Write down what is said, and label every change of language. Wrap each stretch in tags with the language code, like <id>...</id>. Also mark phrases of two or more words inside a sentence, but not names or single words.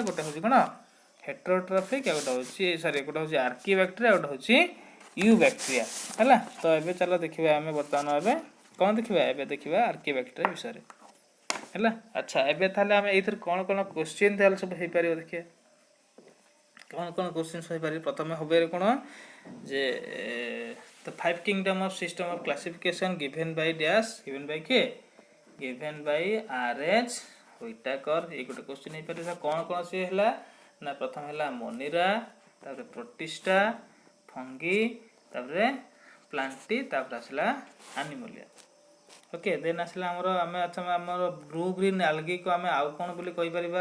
<or>ଗୋଟେ ହେଉଛି କ'ଣ ହେଟେରୋଟ୍ରୋଫିକ, ଆଉ ଗୋଟେ ହେଉଛି ଆର୍କି ବ୍ୟାକ୍ଟେରିଆ, ଗୋଟେ ହେଉଛି ୟୁ ବ୍ୟାକ୍ଟେରିଆ ହେଲା. ତ ଏବେ ଚାଲ ଦେଖିବା ଆମେ ବର୍ତ୍ତମାନ ଏବେ କ'ଣ ଦେଖିବା, ଏବେ ଦେଖିବା ଆର୍କି ବ୍ୟାକ୍ଟେରିଆ ବିଷୟରେ ହେଲା. ଆଚ୍ଛା, ଏବେ ତାହେଲେ ଆମେ ଏଇଥିରେ କ'ଣ କ'ଣ କ୍ୱେଶ୍ଚିନ୍ ତାହେଲେ ସବୁ ହେଇପାରିବ ଦେଖିବା. କ'ଣ କ'ଣ କ୍ୱେଶ୍ଚିନ୍ସ ହେଇପାରିବ. ପ୍ରଥମେ ହେବ କ'ଣ ଯେ</or> <en>the five kingdom of system of classification given by dash, given by କିଏ, given by R.H. Whittaker.</en> <or>ଏଇ ଗୋଟେ କ୍ୱେଶ୍ଚିନ୍ ହେଇପାରିବ. କ'ଣ କ'ଣ ସେ ହେଲା ନା ପ୍ରଥମ ହେଲା ମୋନିରା, ତାପରେ ପ୍ରୋଟିଷ୍ଟା, ଫଙ୍ଗି, ତାପରେ ପ୍ଲାଣ୍ଟି, ତାପରେ ଆସିଲା ଆନିମୋଲିଆ.</or> <en>Okay, then</en> <or>ଆସିଲା ଆମର</or> <en>blue green algaeକୁ</en> <or>ଆମେ ଆଉ କ'ଣ ବୋଲି କହିପାରିବା.</or>